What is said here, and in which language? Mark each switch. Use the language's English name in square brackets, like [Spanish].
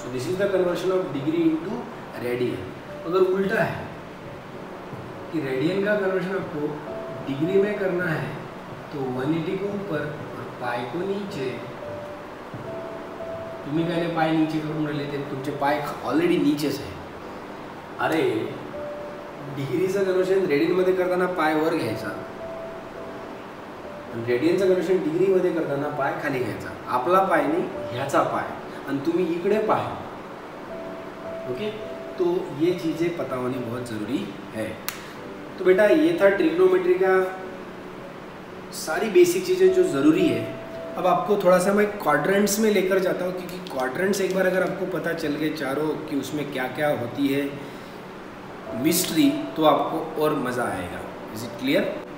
[English] So this is the conversion of degree into radian. [Hindi] अगर उल्टा है कि रेडियन का कन्वर्शन आपको डिग्री में करना है तो 180 को ऊपर और पाई को नीचे, [Marathi] तुम्ही काय पाय नीचे करून राहिले, तुमचे पाय ऑलरेडी नीचेच आहे। अरे डिग्रीचं कन्वर्शन रेडियनमध्ये करताना पाय वर घ्यायचा, रेडियनचं कन्वर्शन डिग्रीमध्ये करताना पाय खाली घ्यायचा, आपला पाय नाही ह्याचा पाय, आणि तुम्ही इकडे पाय। [Hindi] ओके, तो ये चीज़ें पता होनी बहुत ज़रूरी है। तो बेटा ये था ट्रिग्नोमेट्री का सारी बेसिक चीज़ें जो ज़रूरी है। अब आपको थोड़ा सा मैं क्वाड्रेंट्स में लेकर जाता हूँ, क्योंकि क्वाड्रेंट्स एक बार अगर आपको पता चल गए चारों कि उसमें क्या क्या होती है मिस्ट्री, तो आपको और मज़ा आएगा। [English] Is it clear?